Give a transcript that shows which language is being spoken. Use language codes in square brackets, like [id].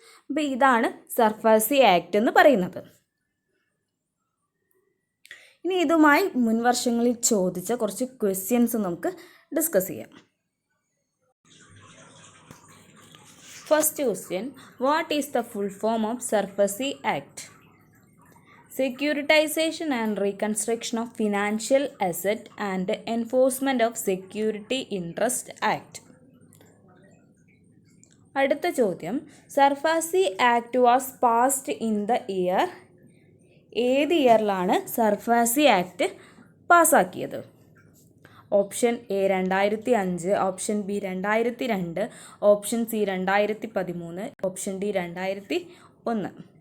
[ml] അപ്പോൾ ഇതാണ് SARFAESI act എന്ന് പറയുന്നത്. ഇനി ഇതുമായി മുൻ വർഷങ്ങളിൽ ചോദിച്ച കുറച്ച് ക്വസ്റ്റ്യൻസ് നമുക്ക് ഡിസ്കസ് ചെയ്യാം. [en] First question, what is the full form of SARFAESI act? Securitization and Reconstruction of Financial Asset and Enforcement of Security Interest Act. [ml] അടുത്ത ചോദ്യം, [en] SARFAESI act was passed in the year. [ml] ഏത് ഇയറിലാണ് SARFAESI act പാസ്സാക്കിയത്? [en] Option A 2005, option B 2002, option C 2013, option D 2001.